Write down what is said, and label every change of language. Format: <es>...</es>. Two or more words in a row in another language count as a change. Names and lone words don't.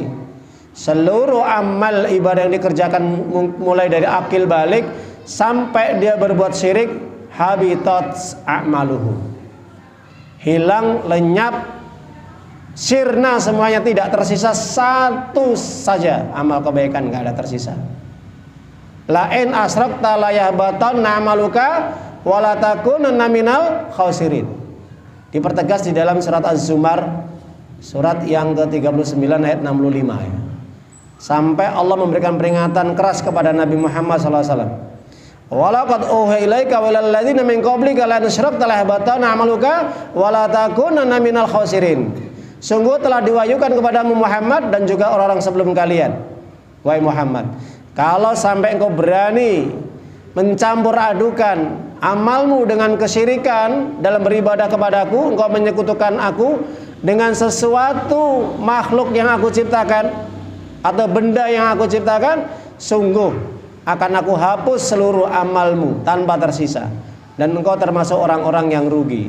<id>Seluruh amal ibadah yang dikerjakan mulai dari akil balik sampai dia berbuat syirik,</id> <ar>حبطت أعماله,</ar> <id>hilang, lenyap, sirna semuanya, tidak tersisa satu saja amal kebaikan, nggak ada tersisa.</id> <ar>لئن أشركت ليحبطن عملك ولتكونن من الخاسرين.</ar> <id>Dipertegas di dalam surat Az-Zumar, surat yang ke-39 ayat 65 ya. Sampai Allah memberikan peringatan keras kepada Nabi Muhammad SAW.</id> <ar>ولقد أوحي إليك وإلى الذين من قبلك لئن أشركت ليحبطن عملك ولتكونن من الخاسرين.</ar> <id>Sungguh telah diwahyukan kepadamu Muhammad dan juga orang-orang sebelum kalian, wahai Muhammad, kalau sampai engkau berani mencampur adukan amalmu dengan kesyirikan dalam beribadah kepadaku, engkau menyekutukan aku dengan sesuatu makhluk yang aku ciptakan atau benda yang aku ciptakan, sungguh akan aku hapus seluruh amalmu tanpa tersisa, dan engkau termasuk orang-orang yang rugi.</id>